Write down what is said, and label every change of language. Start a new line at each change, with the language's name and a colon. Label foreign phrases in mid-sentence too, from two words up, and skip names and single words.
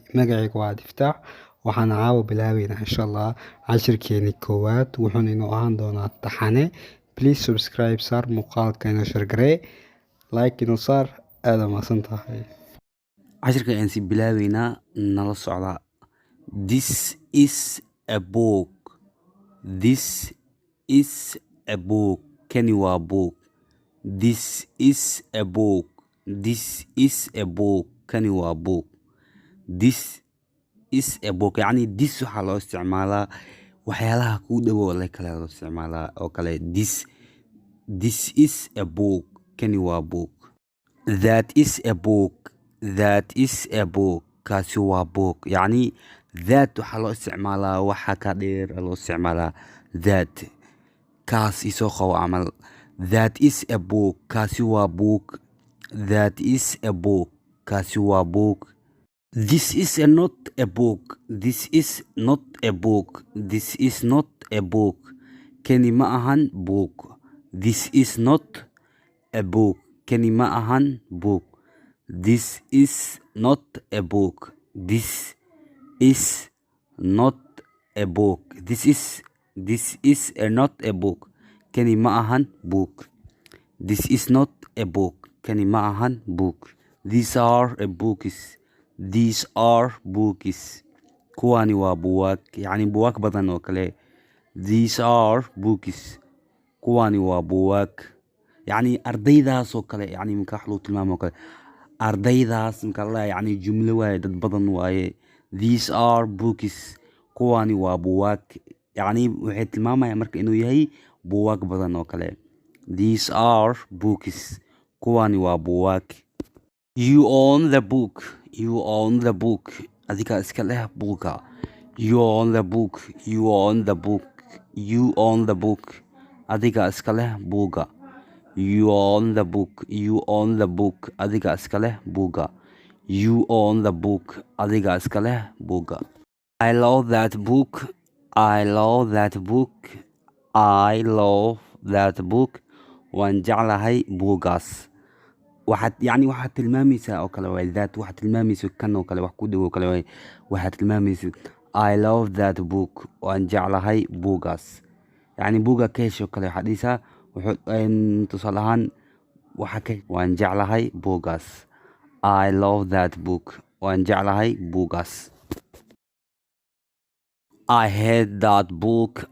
Somali: Magacaygu waa Diftaax. Waxaan caawa bilaabeynaa insha Allah cashirkeeni koowaad. Wuxuuna inoo ahaan doonaa taxane.
English: Please subscribe,
Somali: saar muuqaalka inoo share garee, like inoo saar. aad u mahadsan tahay. cashirka ayaan si bilaabeynaa nala socda.
English: This is a book. This is a book.
Somali: Kani waa book.
English: This is a book. This is a book.
Somali: Kani waa book.
English: This is a book.
Somali: يعني this waxaa loo isticmaalaa waxyaalaha kuu dhowow la kale loo isticmaalaa oo kale
English: this is a book.
Somali: Kani waa book.
English: That is a book. That is a book.
Somali: kaasi waa book. يعني that waxaa loo isticmaalaa waxa ka dheer loo isticmaalaa that. kaas isoo qabo camal.
English: That is a book.
Somali: kaasi waa book.
English: That is a book.
Somali: kaasi waa book.
English: This is not a book. This is not a book. This is not a book.
Somali: Kani ma ahan book.
English: This is not a book.
Somali: Kani ma ahan book.
English: This is not a book. This is not a book. This is not a book.
Somali: Kani ma ahan book.
English: This is not a book.
Somali: Kani ma ahan book.
English: These are a books. These are books.
Somali: kuwani waa buwaag. يعني buwaag badan oo kale.
English: These are books.
Somali: kuwani waa buwaag. يعني ardaydaas oo kale. يعني marka wax loo tilmaamo oo kale. ardaydaas marka la يعني jumlo waaye dad badan waaye.
English: These are books.
Somali: kuwani waa buwaag. يعني waxay tilmaamayaan marka inuu yahay buwaag badan oo kale.
English: These are books.
Somali: kuwani waa buwaag.
English: You own the book. You own the book.
Somali: adiga iska leh buuga.
English: You own the book. You own the book. You own the book.
Somali: adiga iska leh buuga.
English: You own the book. You own the book.
Somali: adiga iska leh buuga.
English: You own the book.
Somali: adiga iska leh buuga.
English: I love that book. I love that book. I love that book.
Somali: waan jeclahay buugaas. waxaad يعني waxaad tilmaamaysaa oo kale way that waxaad tilmaamaysaa kan oo kale wax ku dhow oo kale way waxaad tilmaamaysaa
English: I love that book.
Somali: waan jeclahay buugaas. يعني buuga keesh oo kale waxaad dhisaa wuxuu tusaale ahaan waxa ka waan jeclahay buugaas.
English: I love that book.
Somali: waan jeclahay buugaas.
English: I hate that book.